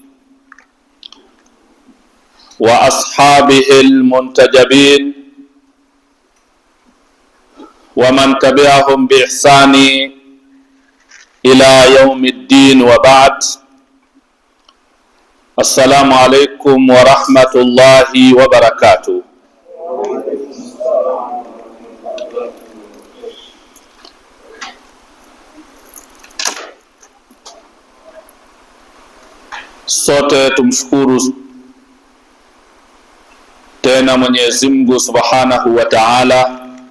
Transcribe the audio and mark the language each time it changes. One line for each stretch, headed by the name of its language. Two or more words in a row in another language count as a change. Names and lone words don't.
Arabic: وأصحابه المنتجبين ومن تبعهم بإحسان إلى يوم الدين وبعد. السلام عليكم ورحمة الله وبركاته.
Swahili: Sote tumshukuru tena Mwenyezi Mungu
Arabic: سبحانه وتعالى